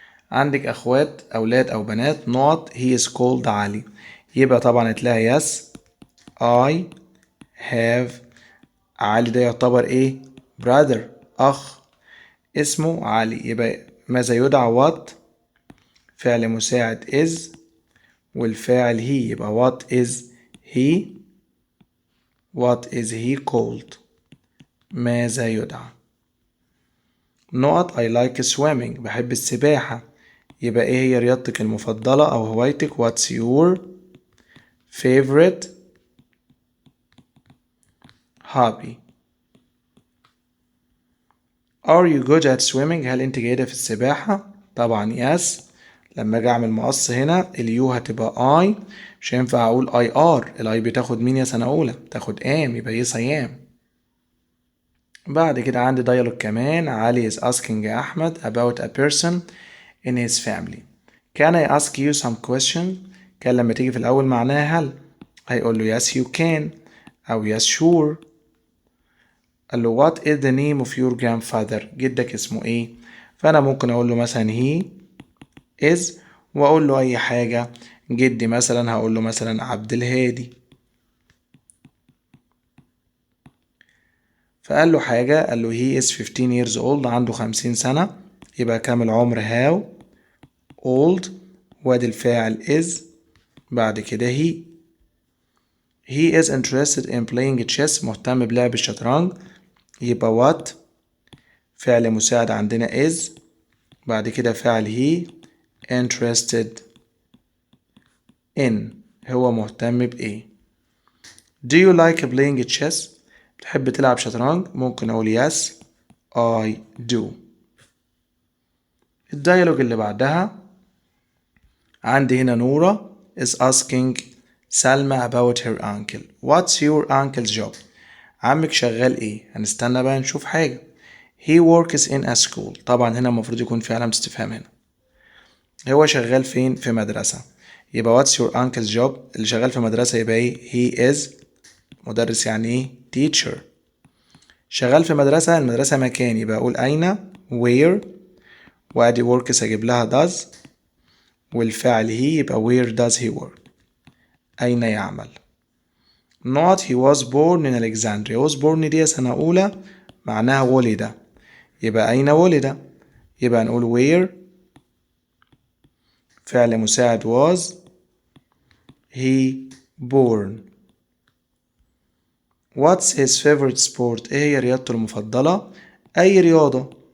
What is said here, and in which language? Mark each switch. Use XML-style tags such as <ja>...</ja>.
<ar>عندك أخوات أولاد أو بنات؟ نقط</ar> <en>he is called</en> <ar>علي. يبقى طبعا هتلاقي</ar> <en>yes I have.</en> <ar>علي ده يعتبر ايه؟ brother، أخ اسمه علي. يبقى ماذا يدعى؟ what، فعل مساعد is، والفاعل he. يبقى</ar> <en>what is he؟ what is he called؟</en> <ar>ماذا يدعى؟ نقط</ar> <en>I like swimming،</en> <ar>بحب السباحة. يبقى ايه هي رياضتك المفضلة أو هوايتك؟</ar> <en>what's your favorite hobby؟ Are you good at swimming؟</en> <ar>هل انت جيدة في السباحة؟ طبعا</ar> <en>yes.</en> <ar>لما اجي اعمل مقص هنا اليو هتبقى I، مش هينفع اقول</ar> <en>I are،</en> <ar>الاي بتاخد مين يا سنة اولى؟ تاخد am، يبقى</ar> <en>yes I am.</en> <ar>بعد كده عندي dialogue كمان.</ar> <en>Ali is asking Ahmed about a person in his family. Can I ask you some question؟</en> <ar>كان لما تيجي في الأول معناها هل، هيقول له</ar> <en>yes you can أو yes sure.</en> <ar>قال له</ar> <en>what is the name of your grandfather؟</en> <ar>جدك اسمه ايه؟ فأنا ممكن أقول له مثلا</ar> <en>he is،</en> <ar>وأقول له أي حاجة. جدي مثلا هقول له مثلا عبد الهادي. فقال له حاجة، قال له</ar> <en>he is 15 years old،</en> <ar>عنده 50 سنة. يبقى كام العمر؟ how old، وادي الفاعل is، بعد كده</ar> <en>he is interested in playing chess،</en> <ar>مهتم بلعب الشطرنج. يبقى what، فعل مساعد عندنا is، بعد كده فعل</ar> <en>he interested in،</en> <ar>هو مهتم بإيه.</ar> <en>Do you like playing chess؟</en> <ar>بتحب تلعب شطرنج؟ ممكن أقول</ar> <en>yes I do.</en> <ar>الديالوج اللي بعدها عندي هنا نورة</ar> <en>is asking</en> <ar>سلمى</ar> <en>about her uncle. What's your uncle's job؟</en> <ar>عمك شغال ايه؟ هنستنى بقى نشوف حاجة.</ar> <en>He works in a school.</en> <ar>طبعا هنا المفروض يكون في علامة استفهام هنا. هو شغال فين؟ في مدرسة. يبقى</ar> <en>what's your uncle's job؟</en> <ar>اللي شغال في مدرسة يبقى ايه؟</ar> <en>he is</en> <ar>مدرس، يعني ايه؟ teacher. شغال في مدرسة، المدرسة مكان، يبقى أقول أين where، وأدي works أجيب لها does، والفعل he يبقى</ar> <en>where does he work،</en> <ar>أين يعمل.</ar> <en>not he was born in Alexandria.</en> <ar>was born دي سنة أولى معناها ولد، يبقى أين ولد؟ يبقى نقول where، فعل مساعد</ar> <en>was he born. what's his favorite sport؟</en> <ar>ايه هي رياضته المفضلة؟ أي رياضة.</ar>